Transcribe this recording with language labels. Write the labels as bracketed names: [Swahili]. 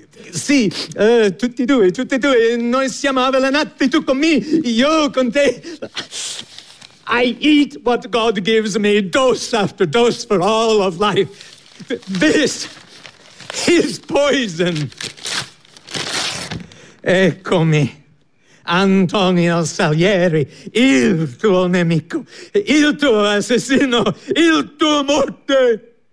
[Italian] Sì, tutti e due, noi siamo avvelenati, tu con me, io con te. [English] I eat what God gives me, dose after dose for all of life. This is poison. [Italian] Eccomi, Antonio Salieri, il tuo nemico, il tuo assassino, il tuo morte.